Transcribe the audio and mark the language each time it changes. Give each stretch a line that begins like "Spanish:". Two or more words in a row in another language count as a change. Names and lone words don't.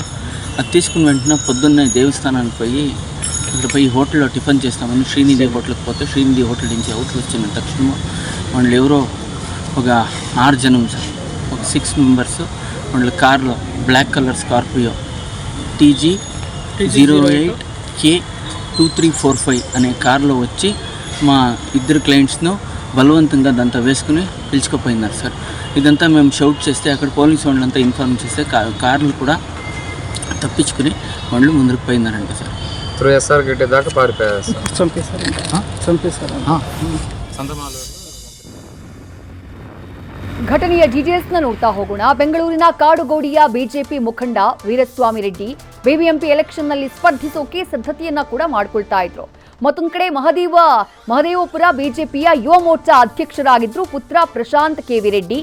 Telugu: అది తీసుకున్న వెంటనే పొద్దున్నే దేవస్థానానికి పోయి ఇక్కడ పోయి హోటల్లో టిఫిన్ చేస్తామని శ్రీనిధి హోటల్కి పోతే శ్రీనిధి హోటల్ నుంచి అవుట్ వచ్చిన తక్షణం వాళ్ళు ఎవరో ఒక 6 జనం సార్, ఒక 6 మెంబర్స్ వాళ్ళ కార్లో
English: black colour
Telugu: స్కార్పియో TG 08K2345 అనే కార్లో వచ్చి మా ఇద్దరు క్లయింట్స్ను బలవంతంగా దాంతో వేసుకుని పిలుచుకుపోయినారు సార్. ఇదంతా మేము షౌట్ చేస్తే అక్కడ పోలీసు వాళ్ళంతా ఇన్ఫార్మ్ చేస్తే కార్లు కూడా తప్పించుకుని వాళ్ళు ముందుకు పోయినారంట సార్. SR గడ్డ దాకా పారిపోయారు సార్.
Kannada: ಘಟನೆಯ ಡೀಟೇಲ್ಸ್ ನೋಡ್ತಾ ಹೋಗೋಣ. ಬೆಂಗಳೂರಿನ ಕಾಡುಗೋಡಿಯ ಬಿಜೆಪಿ ಮುಖಂಡ ವೀರಸ್ವಾಮಿ ರೆಡ್ಡಿ ಬಿಬಿಎಂಪಿ ಎಲೆಕ್ಷನ್ ನಲ್ಲಿ ಸ್ಪರ್ಧಿಸೋಕೆ ಸಿದ್ಧತೆಯನ್ನ ಕೂಡ ಮಾಡ್ಕೊಳ್ತಾ ಇದ್ರು. ಮತ್ತೊಂದು ಕಡೆ ಮಹದೇವಪುರ ಬಿಜೆಪಿಯ ಯುವ ಮೋರ್ಚಾ ಅಧ್ಯಕ್ಷರಾಗಿದ್ರು ಪುತ್ರ ಪ್ರಶಾಂತ್ ಕೆವಿ ರೆಡ್ಡಿ.